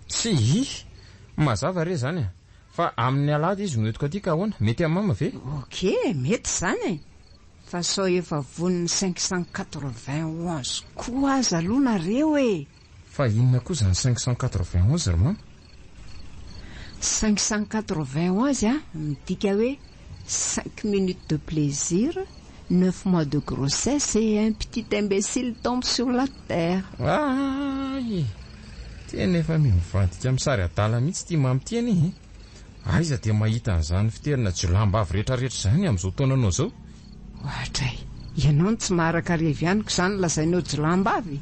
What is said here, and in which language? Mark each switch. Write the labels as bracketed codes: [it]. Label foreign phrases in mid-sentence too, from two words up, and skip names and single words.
[mg] tsy mazava re zany fa amin'ny alady izy noetiko aty ka ahoana mety amin'ny mama ve mety izany fa sao efa voniny 591 koa aza aloha nareo fa inona koa izany 591 ry mama [fr] 591 [mg] midika hoe [fr] 5 minutes de plaisir 9 mois de grossesse et un petit imbécile tombe sur la terre. [mg] Ay, tena efa mivadika amin'ny sary adala mihitsy tia mamiteny. Aiza dia mahita an'izany fiterina jolambavy rehetrarehetra izany amin'izao taonanao zao. Ohatray, ianao tsy maharaka revy aniko izany lazainao jolambavy.